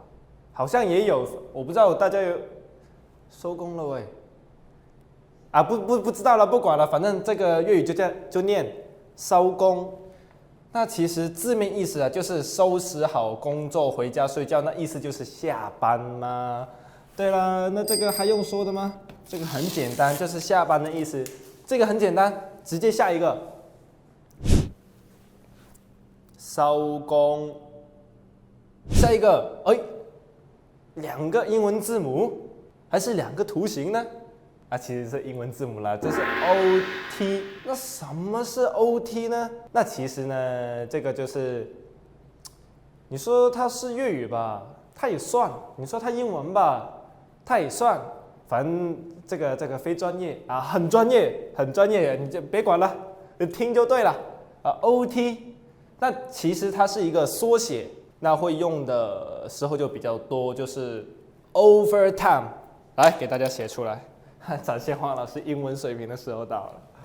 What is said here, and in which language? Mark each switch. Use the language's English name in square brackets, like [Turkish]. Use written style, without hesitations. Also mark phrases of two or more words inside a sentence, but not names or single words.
[Chinese] 好像也有，我不知道大家有收工了喂。不知道了，不管了，反正這個粵語就這樣就念收工。那其實字面意思就是收拾好工作回家睡覺，那意思就是下班嘛。對了，那這個還用說的嗎？這個很簡單，就是下班的意思。這個很簡單，直接下一個。收工。下一個，兩個英文字母，還是兩個圖形呢？其實是英文字母啦，這是 OT。那什麼是 OT 呢？那其實呢，這個就是，你說它是粵語吧，它也算；你說它英文吧，它也算。反正這個非專業很專業，很專業，你就別管了，你聽就對了。OT， 那其實它是一個縮寫，那會用的時候就比較多，就是 overtime。來，給大家寫出來。展現黃老師英文水平的時候到了。